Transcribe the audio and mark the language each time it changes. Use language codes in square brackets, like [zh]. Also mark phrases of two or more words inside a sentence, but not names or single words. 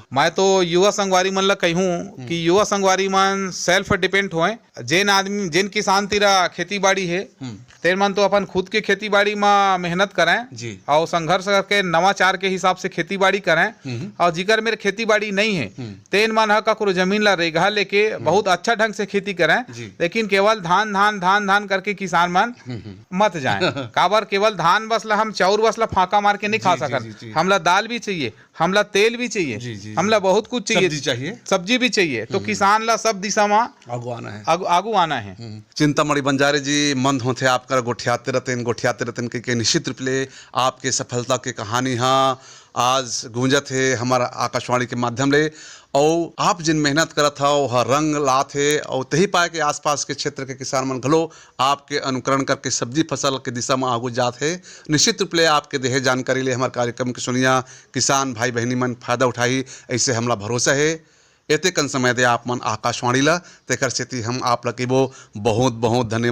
[hne] मैं तो युवा संगवारी मन ला कहूँ कि युवा संगवारी मन [en] self depend [hne] होए। जेन आदमी जेन किसान तेरा खेती बाड़ी है तेर मन तो अपन खुद के खेती बाड़ी में मेहनत करें जी। और संघर्ष करके नवाचार के हिसाब से खेती बाड़ी करें। और जिकर मेरे खेती बाड़ी नहीं है तेन मन ह ककरो जमीन ला रेगहा लेके बहुत अच्छा ढंग से खेती करें, लेकिन केवल धान धान धान धान करके किसान मन मत जाए। काबर केवल धान बस ला हम चाउर बस ला फाका मार के नहीं खा जी, जी, जी, सकत। जी। हमला दाल भी चाहिए, हमला तेल भी जी, चाहिए, जी। हमला बहुत कुछ चाहिए, सब्जी चाहिए। सब्जी भी चाहिए। तो किसान ला सब दिशा में आगू आना है। आगू आना है। चिंतामणि बंजारे जी मंद होते आपका गोठियाते रतन के निश्चित रूप ले आपके सफलता के कहानी हाँ आज गूंजत है हमारा आकाशवाणी के माध्यम ले। और आप जिन मेहनत करत हो वह रंग लात है और तही पाए के आसपास के क्षेत्र के किसान मन घलो आपके अनुकरण करके सब्जी फसल के दिशा में आगू जात है। निश्चित रूप ले आपके देहे जानकारी ले हमारे कार्यक्रम के सुनिया किसान भाई बहनी मन फायदा उठाई ऐसे हमला भरोसा है। एते कन समय दे आप मन आकाशवाणी ला तेकर सेती हम आप लकीबो बहुत बहुत धन्यवाद।